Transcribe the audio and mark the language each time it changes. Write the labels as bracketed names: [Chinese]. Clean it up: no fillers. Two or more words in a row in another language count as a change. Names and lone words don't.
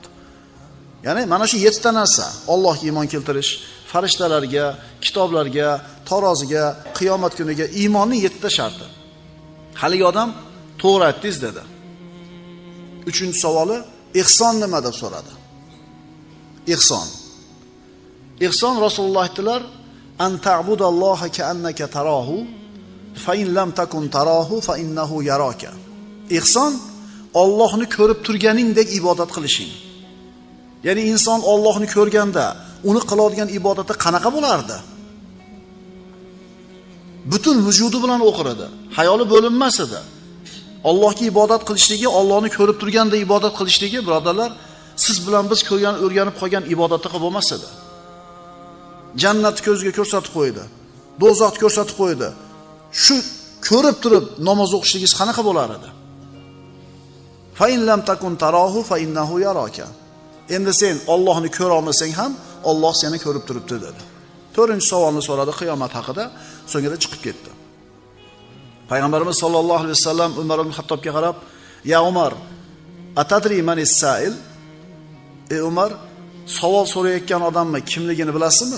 [Uzbek] Ya'ni mana shu 7 ta narsa: Allohga iymon keltirish, farishtalarga, kitoblarga, taroziga, qiyomat kuniga iymonning 7 ta sharti. Haligi odam to'g'ri aytdingiz dedi. 3-savoli ihson nima deb so'radi. Ihson Rasululloh aytdilar, [Arabic] أن تعبد الله كأنك تراه فإن لم تكن تراه فإنه يراك. [Uzbek] Ihson Allohni ko'rib turganingdek ibodat qilishing. Ya'ni inson Allohni ko'rganda uni qiladigan ibodati qanaqa bo'lardi? Butun vujudi bilan o'qir edi. Hayoli bo'linmas edi. Allohga ibodat qilishligi, Allohni ko'rib turganda ibodat qilishligi, birodarlar, siz bilan biz ko'rgan, o'rganib qolgan ibodatga bo'lmas edi. Jannatni ko'zga ko'rsatib qo'ydi. Do'zaxni ko'rsatib qo'ydi. Shu ko'rib turib namoz o'qishligingiz qanaqa bo'lar edi? [Arabic] فإن لم تكن تراه فإنه يراك. [Uzbek] Endi sen Allohni ko'ra olmasang ham Alloh seni ko'rib turibdi dedi. 4-savolni so'radi qiyomat haqida, so'ngra chiqib ketdi. Payg'ambarimiz [Arabic] صلى الله عليه وسلم [Uzbek] Umar ibn Xattobga qarab, [Arabic] "يا عمر، أتدري من السائل?" [Uzbek] Ey Umar, savol so'rayotgan odamni kimligini bilasizmi?